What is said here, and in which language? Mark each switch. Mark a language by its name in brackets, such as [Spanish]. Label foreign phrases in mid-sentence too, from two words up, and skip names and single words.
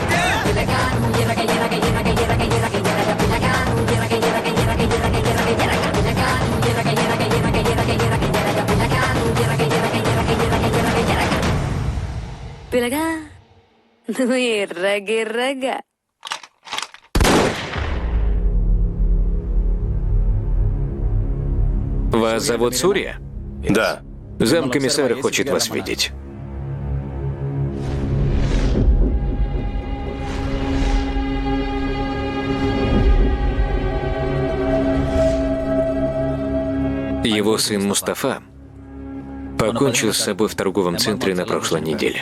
[Telugu] పిల్లగాను ఇరగ ఇరగ ఇరగ ఇరగ ఇరగ ఇరగ పిల్లగాను ఇరగ ఇరగ ఇరగ ఇరగ ఇరగ ఇరగ పిల్లగాను ఇరగ ఇరగ ఇరగ ఇరగ ఇరగ ఇరగ పిల్లగాను ఇరగ ఇరగ ఇరగ ఇరగ ఇరగ ఇరగ పిల్లగా నువ్వు ఎర్రగిర్రగా [Russian] Вас зовут Сурья? Да. Замкомиссара хочет вас видеть. Его сын Мустафа покончил с собой в торговом центре на прошлой неделе.